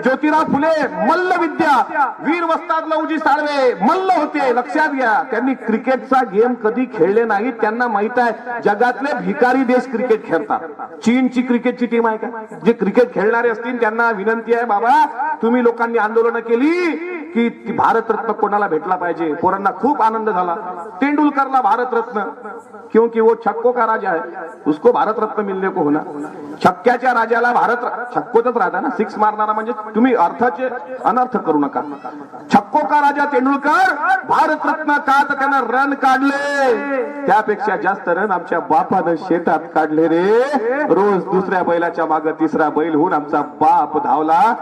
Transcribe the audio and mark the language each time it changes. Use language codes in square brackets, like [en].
[mr] ज्योतिराव फुले मल्ल विद्या, वीर वस्ताद लवजी साळवे मल्ल होते. लक्षात घ्या. त्यांनी क्रिकेटचा गेम कधी खेळले नाही. त्यांना माहित आहे जगातले भिकारी देश क्रिकेट खेळतात. चीनची क्रिकेटची टीम आहे का? जे क्रिकेट खेळणारे असतील त्यांना विनंती आहे, बाबा तुम्ही लोकांनी आंदोलन केली की भारतरत्न कोणाला भेटला पाहिजे. पोरांना खूप आनंद झाला. [hi] तेंडुलकरला भारतरत्न, क्योंकि वो छक्को का राजा है, उसको भारतरत्न मिलने को होना. [mr] छक्क्याच्या राजाला भारत, छक्कोतच राहता ना, 6 मारणारा. म्हणजे तुम्ही अर्थाचे अनर्थ करू नका. [hi] छक्को का राजा [mr] तेंडुलकर भारतरत्न का? तर त्यानं रन काढले. त्यापेक्षा जास्त रन आमच्या बापानं शेतात काढले रे. रोज दुसऱ्या बैलाच्या मागे तिसरा बैल होऊन आमचा बाप धावला.